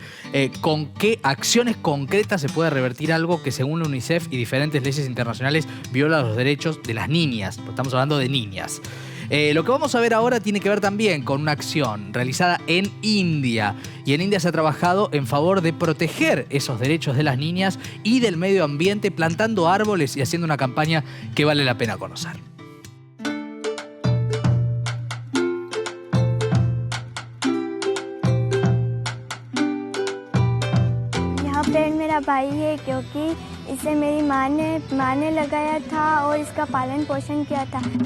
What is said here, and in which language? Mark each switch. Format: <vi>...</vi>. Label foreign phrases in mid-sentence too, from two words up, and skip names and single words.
<es>¿Con qué acciones concretas se puede revertir algo que según la UNICEF y diferentes leyes internacionales viola los derechos de las niñas? Pues estamos hablando de niñas. Lo que vamos a ver ahora tiene que ver también con una acción realizada en India. Y en India se ha trabajado en favor de proteger esos derechos de las niñas y del medio ambiente, plantando árboles y haciendo una campaña que vale la pena conocer.</es> <hi>यहाँ पेड़ मेरा भाई है क्योंकि इसे मेरी माँ ने लगाया था और इसका पालन पोषण किया था।</hi>